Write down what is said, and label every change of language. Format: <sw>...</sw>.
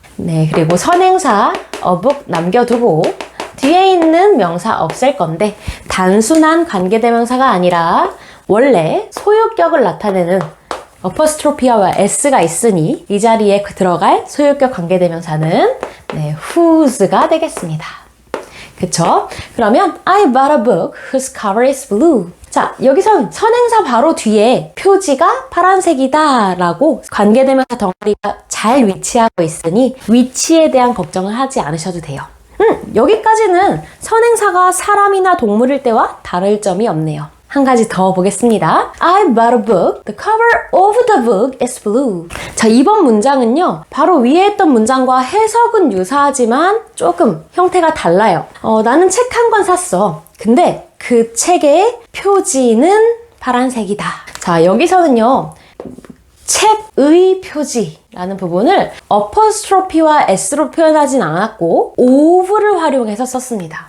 <ko>네, 그리고 선행사 a book 남겨두고 뒤에 있는 명사 없앨 건데 단순한 관계대명사가 아니라 원래 소유격을 나타내는 어퍼스트로피아와 s가 있으니 이 자리에 들어갈 소유격 관계대명사는 whose가 되겠습니다. 그쵸?</ko> <en>그러면 I bought a book whose cover is blue.</en> <ko>자, 여기선 선행사 바로 뒤에 표지가 파란색이다 라고 관계대명사 덩어리가 잘 위치하고 있으니 위치에 대한 걱정을 하지 않으셔도 돼요. 여기까지는 선행사가 사람이나 동물일 때와 다를 점이 없네요. 한 가지 더 보겠습니다.</ko> <en>I bought a book. The cover of the book is blue.</en> <ko>자, 이번 문장은요. 바로 위에 했던 문장과 해석은 유사하지만 조금 형태가 달라요. 나는 책 한 권 샀어. 근데 그 책의 표지는 파란색이다. 자, 여기서는요. 책의 표지라는 부분을 어퍼스트로피와 s로 표현하진 않았고 of를 활용해서 썼습니다.</ko>